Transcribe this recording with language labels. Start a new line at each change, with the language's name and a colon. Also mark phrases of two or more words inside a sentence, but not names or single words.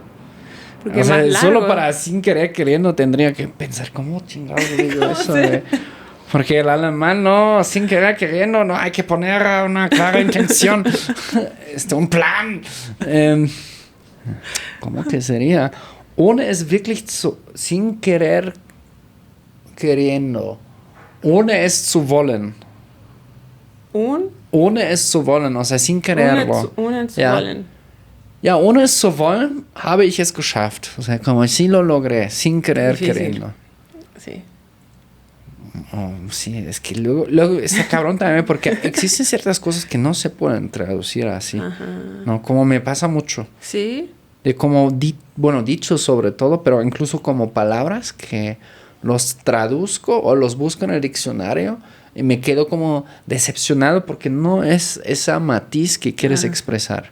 Spanish: Porque o sea, más largo. Solo para sin querer queriendo tendría que pensar, ¿cómo chingados digo eso? Porque el alemán no, sin querer queriendo, no hay que poner una clara intención. Un plan. ¿Cómo que sería?
German: Ohne es wirklich
Spanish: sin querer queriendo.
German: Ohne es zu wollen. Ohne es zu wollen,
Spanish: o sea, sin quererlo.
German: Ohne es zu wollen. Ja, ohne es zu wollen, habe ich es geschafft.
Spanish: O sea, como si lo logré, sin querer queriendo. Sí. Oh, sí, es que luego está cabrón también porque existen ciertas cosas que no se pueden traducir así. Ajá. No, como me pasa mucho. ¿Sí? De como, dichos sobre todo, pero incluso como palabras que los traduzco o los busco en el diccionario y me quedo como decepcionado porque no es esa matiz que quieres expresar.